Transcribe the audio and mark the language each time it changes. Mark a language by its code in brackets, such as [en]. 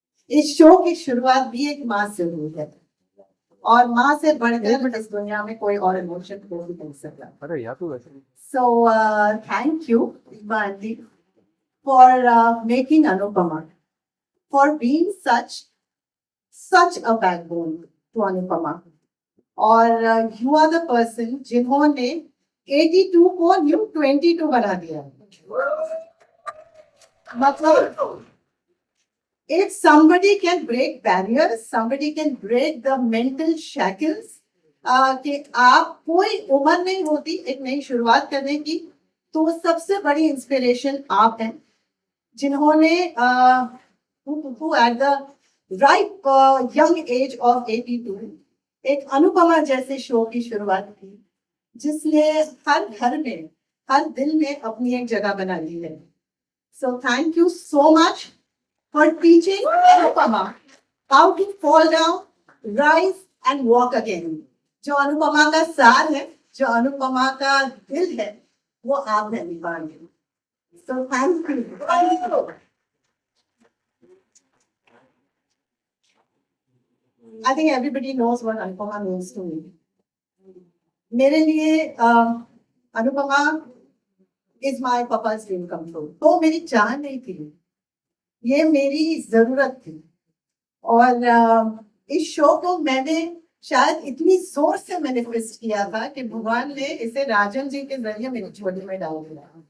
[hi] इस शो की शुरुआत भी एक माँ से हुई है और माँ से बढ़कर इस दुनिया में कोई और इमोशन को भी नहीं सकता। [en] So thank you aunty for making Anupama, for being such a backbone to Anupama. [hi] और [en] you are the person [hi] जिन्होंने 82 को न्यू 22 बना दिया. मतलब [en] if somebody can break barriers, somebody can break the mental shackles, [hi] कि आप कोई उम्र नहीं होती एक नई शुरुआत करने की, तो सबसे बड़ी इंस्पिरेशन आप हैं जिन्होंने [en] who at the ripe young age of 82 [hi] एक अनुपमा जैसे शो की शुरुआत की जिसने हर घर में हर दिल में अपनी एक जगह बना ली है. [en] So thank you so much for teaching Anupama how to fall down, rise and walk again. [hi] जो अनुपमा का सार है, जो अनुपमा का दिल है, वो आप हैं निभाने. [en] So thank you. Thank you. I think everybody knows what Anupama means to me. [hi] मेरे लिए [en] Anupama is my papa's dream come true. [hi] तो मेरी चाह नहीं थी, ये मेरी जरूरत थी. और इस शो को मैंने शायद इतनी जोर से मैनिफेस्ट किया था कि भगवान ने इसे राजन जी के जरिए मेरी झोली में डाल दिया.